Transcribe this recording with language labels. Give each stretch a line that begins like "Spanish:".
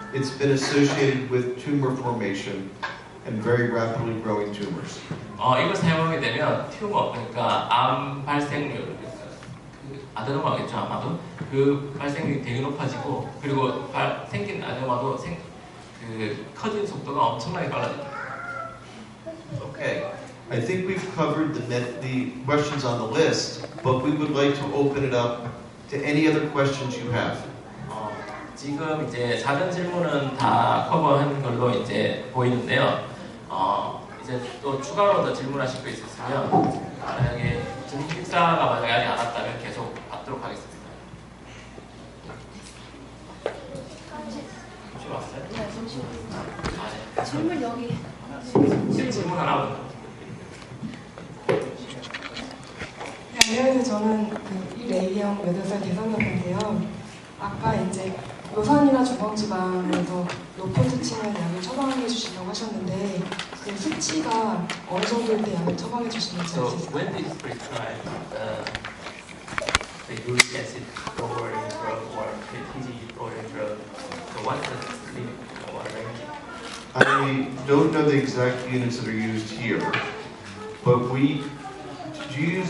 English: It's been associated with tumor formation and very rapidly growing tumors.
Korean: 이걸 사용하게 되면 튜머, 그러니까 암 발생률, 그러니까 그 아데노마겠죠 아마도 그 발생률이 되게 높아지고 그리고 생긴 아데노마도 커진 속도가 엄청나게 빨라집니다.
English: Okay, I think we've covered the questions on the list, but we would like to open it up to any other questions you have.
Korean: 지금 이제 사전 질문은 다 커버한 걸로 이제 보이는데요. 이제 또 추가로 더 질문하실 거 있으시면 만약에 지금 식사가 만약에 아직 안 왔다면 계속 받도록 하겠습니다. 혹시 왔어요? 네, 잠시만요. 네. 질문 여기. 질문 하나. 네, 안녕하세요. 저는 이레이형 8살 대상자인데요. 아까 이제 요산이나 중앙지방에서 높은 수치는 약을 처방해 주시려고 하셨는데 그 수치가 어느 정도일 때 약을 처방해 주시는지
English: So
Korean: 알 수 있을까요?
English: when is prescribed the uric acid lowering drug or TG lowering drug? So what's the limit or range? I don't know the exact units that are used here, but do you use